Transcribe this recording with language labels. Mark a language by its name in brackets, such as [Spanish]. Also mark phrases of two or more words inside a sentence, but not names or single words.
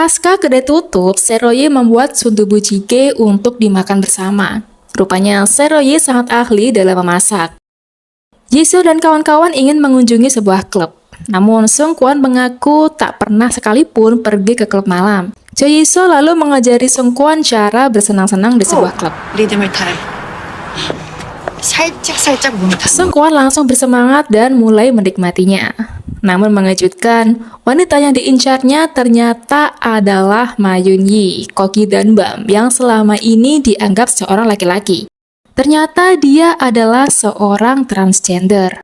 [Indonesian] Pasca kedai tutup, Seroyi membuat [Korean] 순두부 찌개 [Indonesian] untuk dimakan bersama. Rupanya Seroyi sangat ahli dalam memasak. Jisoo dan kawan-kawan ingin mengunjungi sebuah klub. Namun Sungkwon mengaku tak pernah sekalipun pergi ke klub malam. Jo Jisoo lalu mengajari Sungkwon cara bersenang-senang di sebuah klub. [Korean] 리듬을 타요. 살짝 몸이 타. [Indonesian] Sungkwon langsung bersemangat dan mulai menikmatinya. Namun mengejutkan, wanita yang diincarnya ternyata adalah Ma Yun-yi, koki Danbam yang selama ini dianggap seorang laki-laki. Ternyata dia adalah seorang transgender.